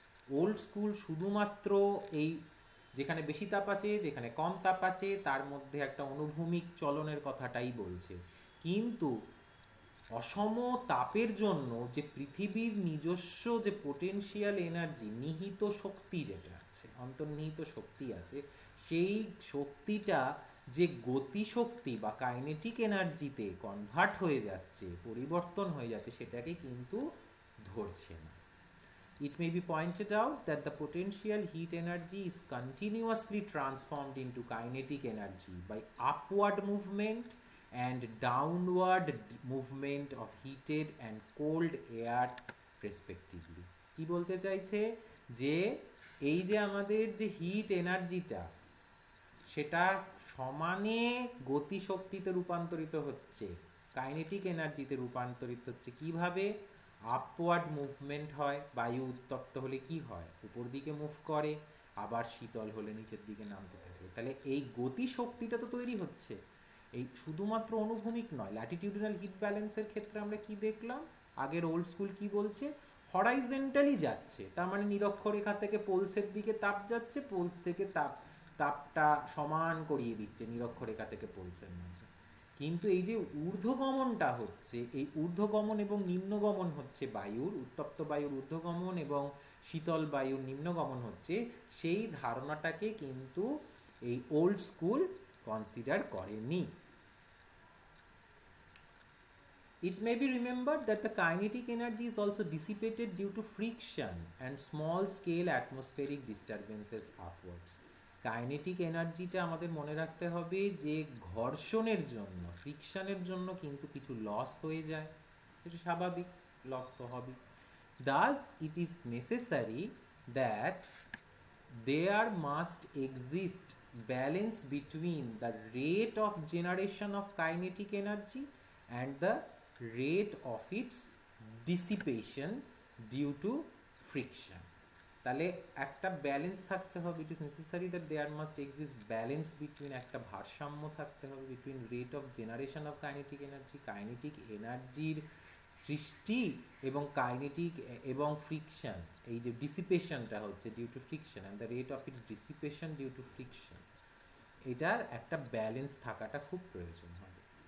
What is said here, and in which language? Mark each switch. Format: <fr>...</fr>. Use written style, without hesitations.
<bn>Old school শুধুমাত্র এই যেখানে বেশি তাপ আছে যেখানে কম তাপ আছে তার মধ্যে একটা অনুভূমিক চলনের কথাটাই বলছে, কিন্তু অসম তাপের জন্য যে পৃথিবীর নিজস্ব যে পোটেনশিয়াল এনার্জি, নিহিত শক্তি যেটা আছে, অন্তর্নিহিত শক্তি আছে, সেই শক্তিটা যে গতিশক্তি বা কাইনেটিক এনার্জিতে কনভার্ট হয়ে যাচ্ছে, পরিবর্তন হয়ে যাচ্ছে, সেটাকে কিন্তু ধরছে না।</bn> <en>It may be pointed out that the potential heat energy is continuously transformed into kinetic energy by upward movement and downward movement of heated and cold air respectively.</en> <bn>কি বলতে চাইছে, যে এই যে আমাদের যে হিট এনার্জিটা সেটা সমানে গতিশক্তিতে রূপান্তরিত হচ্ছে, কাইনেটিক এনার্জিতে রূপান্তরিত হচ্ছে। কিভাবে? আপওয়ার্ড মুভমেন্ট হয়, বায়ু উত্তপ্ত হলে কি হয়, উপর দিকে মুভ করে, আবার শীতল হলে নিচের দিকে নামতে থাকে। তাহলে এই গতিশক্তিটা তো তৈরি হচ্ছে, এই শুধুমাত্র অনুভূমিক নয়। ল্যাটিটিউডিনাল হিট ব্যালেন্সের ক্ষেত্রে আমরা কি দেখলাম, আগের ওল্ড স্কুল কি বলছে, হরাইজন্টালি যাচ্ছে, তার মানে নিরক্ষরেখা থেকে পোলসের দিকে তাপ যাচ্ছে, পোলস থেকে তাপটা সমান করিয়ে দিচ্ছে নিরক্ষরেখা থেকে পোলসের মাঝে। কিন্তু এই যে ঊর্ধ্বগমনটা হচ্ছে, এই ঊর্ধ্বগমন এবং নিম্নগমন হচ্ছে বায়ুর, উত্তপ্ত বায়ুর ঊর্ধ্বগমন এবং শীতল বায়ুর নিম্নগমন হচ্ছে, সেই ধারণাটাকে কিন্তু এই ওল্ড স্কুল কনসিডার করেনি।</bn> <en>It may be remembered that the kinetic energy is also dissipated due to friction and small scale atmospheric disturbances upwards.</en> <bn>Kinetic এনার্জিটা আমাদের মনে রাখতে হবে যে ঘর্ষণের জন্য, ফ্রিকশনের জন্য কিন্তু কিছু লস হয়ে যায়, সেটা স্বাভাবিক, লস তো হবেই।</bn> <en>thus it is necessary that there must exist balance between the rate of generation of kinetic energy and the rate of its dissipation due to friction.</en> <bn>তাহলে একটা ব্যালেন্স থাকতে হবে,</bn> <en>it is necessary that there must exist balance between,</en> <bn>একটা ভারসাম্য থাকতে হবে</bn> <en>between rate of generation of kinetic energy,</en> <bn>kinetic এনার্জির সৃষ্টি এবং কাইনেটিক এবং ফ্রিকশন, এই যে ডিসিপেশনটা হচ্ছে</bn> <en>due to friction and the rate of its dissipation due to friction,</en> <bn>এটার একটা ব্যালেন্স থাকাটা খুব প্রয়োজন হবে।</bn>